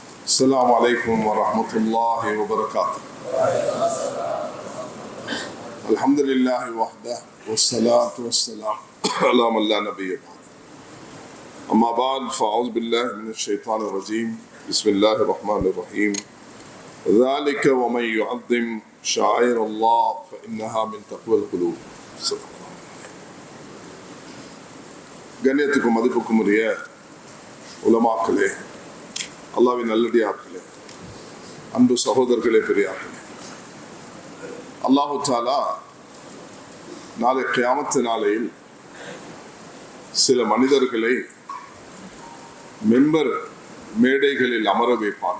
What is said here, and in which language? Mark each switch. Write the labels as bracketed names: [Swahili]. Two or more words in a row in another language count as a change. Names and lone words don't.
[Arabic] السلام عليكم ورحمة الله وبركاته. الحمد لله وحده والصلاة والسلام على من لا نبي بعده. أما بعد فأعوذ بالله من الشيطان الرجيم. بسم الله الرحمن الرحيم. ذلك ومن يعظم شعائر الله فإنها من تقوى القلوب. [Tamil] கண்ணியத்துக்கும் மதிப்புக்கும் உரிய உலமாக்களே, அல்லாஹ்வின் நல்லடியார்களே, அன்பு சகோதரர்களே, பெரியார்களே, [Arabic] الله تعالى [Tamil] நாளை கியாமத் நாளையில் சில மனிதர்களை மெம்பர் மேடைகளில் அமர வைப்பான்.